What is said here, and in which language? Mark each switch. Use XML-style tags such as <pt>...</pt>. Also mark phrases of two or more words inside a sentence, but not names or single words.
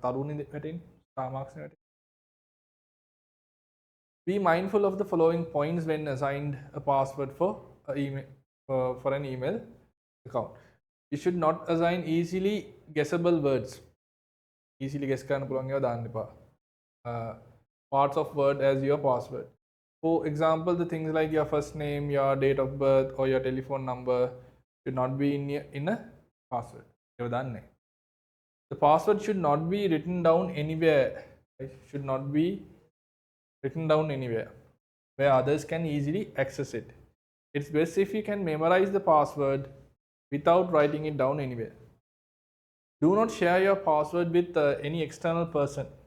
<en>Be mindful of the following points when assigned a password for an email account. You should not assign easily guessable words. Easily guess</en> <si>කරන්න පුළුවන් ඒවා දාන්න එපා.</si> <en>Parts of word as your password. For example, the things like your first name, your date of birth, or your telephone number should not be in a password.</en> <si>ඒවා දාන්නේ.</si> <en>The password should not be written down anywhere. It should not be written down anywhere where others can easily access it. It's best if you can memorize the password without writing it down anywhere. Do not share your password with any external person.</en>